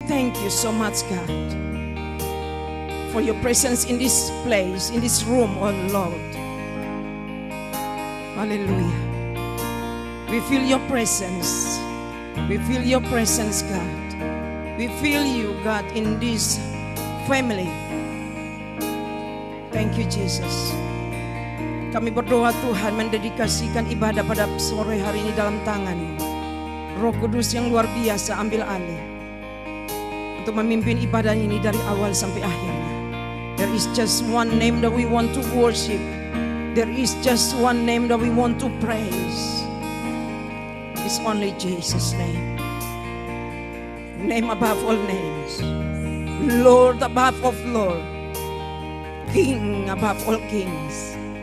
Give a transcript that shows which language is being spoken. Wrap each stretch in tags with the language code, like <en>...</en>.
<en>you so much, God, for your presence in this place, in this room, oh Lord. Hallelujah. We feel your presence. We feel your presence, God. We feel you, God, in this family. Thank you, Jesus.</en> <id>Kami berdoa Tuhan, mendedikasikan ibadah pada sore hari ini dalam tangan-Mu. Roh Kudus yang luar biasa ambil alih untuk memimpin ibadah ini dari awal sampai akhirnya.</id> <en>There is just one name that we want to worship. There is just one name that we want to praise. It's only Jesus' name. Name above all names. Lord above all Lord. King above all kings.</en>